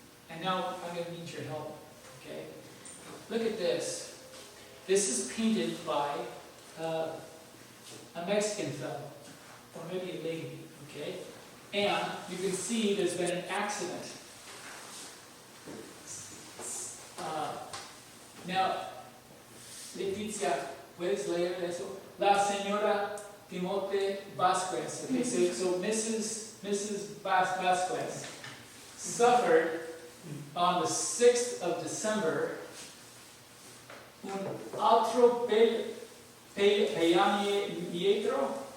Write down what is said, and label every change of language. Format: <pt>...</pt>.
<en>And now I'm going to need your help, okay? Look at this. This is painted by a Mexican fellow, or maybe a lady, okay? And you can see there's been an accident.</en> <es>Now, Leticia, ¿puedes leer eso? La señora Timote Vasquez.</es> <en>Okay, so Mrs. Vasquez suffered on the 6th of December</en> <es>un atropelamiento.</es>